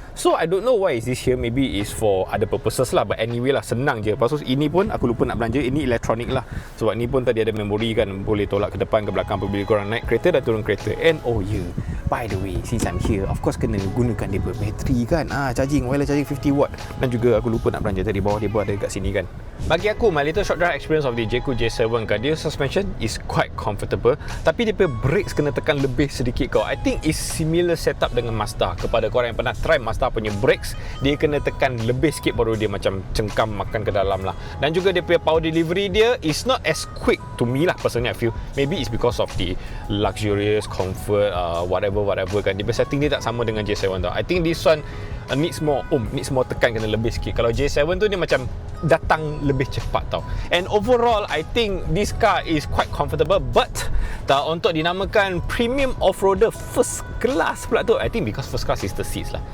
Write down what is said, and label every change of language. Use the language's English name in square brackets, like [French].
[English] So I don't know why is this here, maybe is for other purposes lah, but anyway lah, [Malay] senang je. Lepas tu ini pun aku lupa nak belanja, ini electronic lah. Sebab ni pun tadi ada memori kan, boleh tolak ke depan ke belakang apabila korang naik kereta dan turun kereta. [English] And oh yeah, by the way, since I'm here, of course [Malay] kena gunakan dia bateri kan. [English] Charging, wireless charging 50 watt. [Malay] Dan juga aku lupa nak belanja tadi, bawah dia pun ada kat sini kan. Bagi aku, [English] my little short drive experience of the Jaecoo J7 kan, dia suspension is quite comfortable, [Malay] tapi dia punya brakes kena tekan lebih sedikit kau. [English] I think is similar setup dengan Mazda. [Malay] Kepada korang yang pernah try Mazda punya brakes, dia kena tekan lebih sikit baru dia macam cengkam makan ke dalam lah. Dan juga dia punya [English] power delivery dia is not as quick to me lah personally. I feel maybe it's because of the luxurious comfort, whatever kan. [Malay] Dia punya setting dia tak sama dengan J7 tau. [English] I think this one needs more [Malay] tekan kena lebih sikit. Kalau J7 tu dia macam datang lebih cepat tau. [English] And overall, I think this car is quite comfortable, but [Malay] untuk dinamakan [English] premium off-roader first class [Malay] pula tu, [English] I think because first class is the seats lah.